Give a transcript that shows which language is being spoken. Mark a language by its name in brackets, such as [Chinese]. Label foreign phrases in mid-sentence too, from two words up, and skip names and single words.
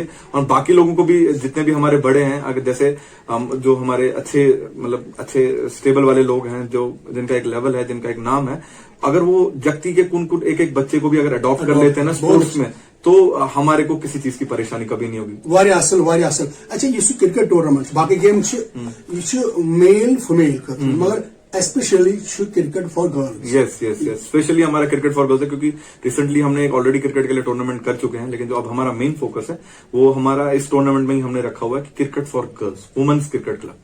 [Hindi] और बाकी लोगों को भी, जितने भी हमारे बड़े हैं, अगर जैसे जो हमारे अच्छे, मतलब अच्छे स्टेबल वाले लोग हैं, जो जिनका एक लेवल है, जिनका एक नाम है, अगर वो जगती के कुन एक एक बच्चे को भी अगर अडॉप्ट कर लेते हैं ना स्पोर्ट्स में, तो हमारे को किसी चीज की परेशानी कभी नहीं होगी। [Kashmiri] वारिया असल, वारिया असल। अच्छा, ये [English] cricket tournament [Kashmiri] बाकी [English] game male female [Kashmiri] मगर [English] specially cricket for girls. yes yes yes, specially [Hindi] हमारा [English] cricket for girls [Hindi] है, क्योंकि रिसेंटली हमने एक [English] already cricket [Hindi] के लिए टूर्नामेंट कर चुके हैं, लेकिन जो अब हमारा [English] main focus [Hindi] है वो हमारा इस टूर्नामेंट में ही हमने रखा हुआ है कि [English] cricket for girls, women's cricket club.